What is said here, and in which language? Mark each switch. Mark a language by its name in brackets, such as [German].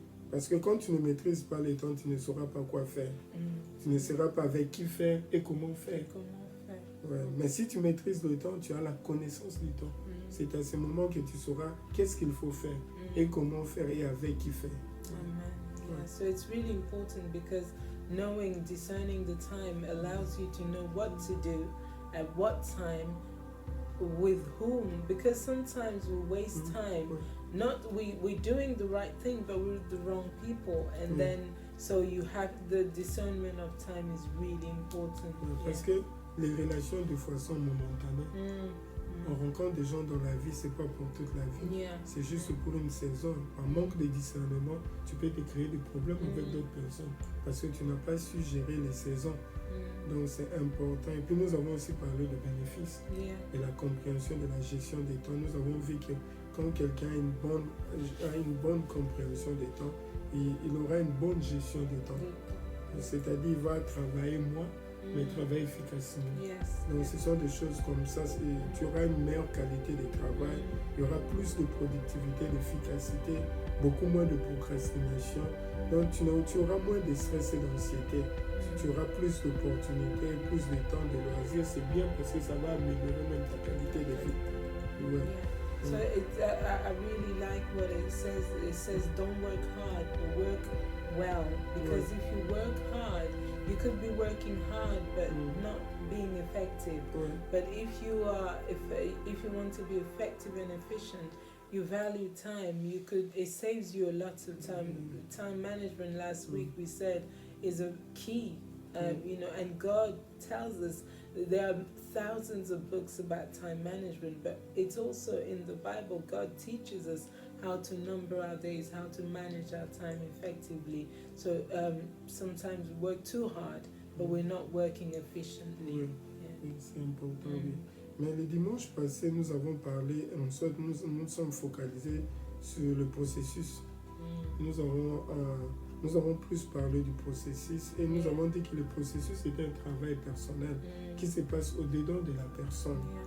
[French] Parce que quand tu ne maîtrises pas les temps, tu ne sauras pas quoi faire. Tu ne sauras pas avec qui faire et comment faire. Ouais. Mais si tu maîtrises le temps, tu as la connaissance du temps. C'est à ce moment que tu sauras qu'est-ce qu'il faut faire et comment faire et avec qui faire. [English] Yeah, so it's really important, because discerning the time allows you to know what to do at what time, with whom, because sometimes we waste time. We're doing the right thing, but we're with the wrong people, and then so you have the discernment of time is really important. [French] Parce que les relations des fois sont momentanées. On rencontre des gens dans la vie, c'est pas pour toute la vie. C'est juste pour une saison. Par manque de discernement, tu peux te créer des problèmes avec d'autres personnes parce que tu n'as pas su gérer les saisons. Donc c'est important. Et puis nous avons aussi parlé de bénéfices et la compréhension de la gestion des temps. Nous avons vu que quand quelqu'un a une bonne compréhension des temps, il aura une bonne gestion des temps. C'est-à-dire il va travailler moins, mais travailler efficacement. Donc ce sont des choses comme ça. Tu auras une meilleure qualité de travail, il y aura plus de productivité, d'efficacité, beaucoup moins de procrastination. Donc tu auras moins de stress et d'anxiété. Tu auras plus d'opportunités, plus de temps de loisirs. C'est bien parce que ça va améliorer même ta qualité de vie. [English] So I really like what it says. It says, don't work hard, but work well. Because if you work hard, you could be working hard, but not being effective. But if you want to be effective and efficient, you value time. It saves you a lot of time. Time management last week we said is a key. And God tells us there are thousands of books about time management, but it's also in the Bible. God teaches us how to number our days, how to manage our time effectively. So sometimes we work too hard, but we're not working efficiently. [French] C'est important, oui. Mais le dimanche passé, nous avons parlé, en sorte, nous sommes focalisés sur le processus. Nous avons plus parlé du processus et nous avons dit que le processus est un travail personnel qui se passe au-dedans de la personne.